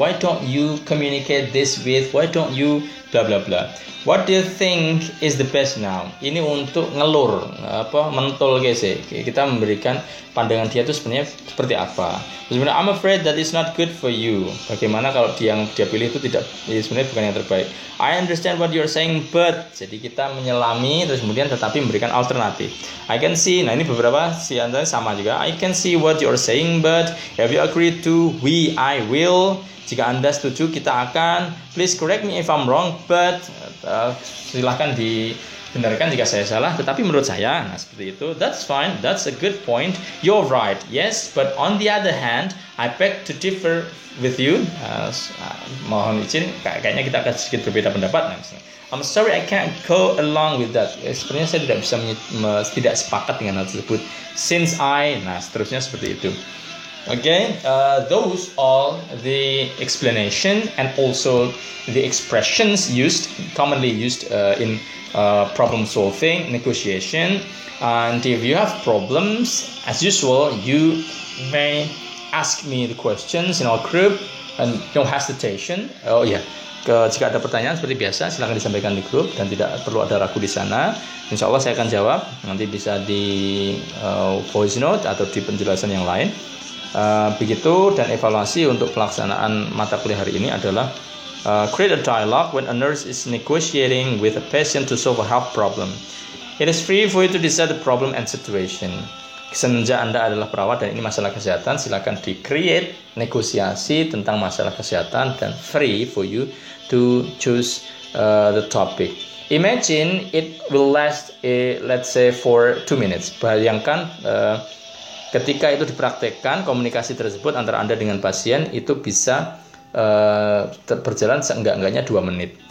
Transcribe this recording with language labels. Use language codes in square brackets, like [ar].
[en] Why don't you communicate this with? Why don't you bla bla bla? What do you think is the best now? [id] Ini untuk ngelur, mentul guys ya. Kita memberikan pandangan dia itu sebenarnya seperti apa. [en] Sebenarnya I'm afraid that is not good for you. [id] Bagaimana kalau yang dia pilih itu tidak, sebenarnya bukan yang terbaik. [en] I understand what you're saying, but, [id] jadi kita menyelami terus kemudian tetapi memberikan alternatif. [en] I can see, [id] nah ini beberapa antara sama juga. [en] I can see what you're saying, but have you agreed to? I will. [id] Jika Anda setuju, kita akan. [en] Please correct me if I'm wrong, but [id] silahkan dibenarkan jika saya salah. Tetapi menurut saya, nah seperti itu. [en] That's fine. That's a good point. You're right. Yes, but on the other hand, I beg to differ with you. [id] Mohon izin, kayaknya kita akan sedikit berbeda pendapat. Nah, [en] I'm sorry, I can't go along with that. [id] Sebenarnya saya tidak bisa tidak sepakat dengan hal tersebut. Since nah seterusnya seperti itu. [en] Okay, those are the explanation and also the expressions commonly used in problem solving, negotiation. And if you have problems, as usual, you may ask me the questions in our group, and no hesitation. [id] Oh yeah, jika ada pertanyaan seperti biasa, silakan disampaikan di grup dan tidak perlu ada ragu di sana. Insya Allah saya akan jawab. Nanti bisa di voice note atau di penjelasan yang lain. Begitu, dan evaluasi untuk pelaksanaan mata kuliah hari ini adalah [en] create a dialogue when a nurse is negotiating with a patient to solve a health problem. It is free for you to decide the problem and situation. [id] Semenjak Anda adalah perawat dan ini masalah kesehatan, silakan di-create negosiasi tentang masalah kesehatan dan [en] free for you to choose the topic. Imagine it will last, let's say, for 2 minutes. [id] Bayangkan ketika itu dipraktekkan, komunikasi tersebut antara Anda dengan pasien itu bisa berjalan seenggak-enggaknya 2 menit.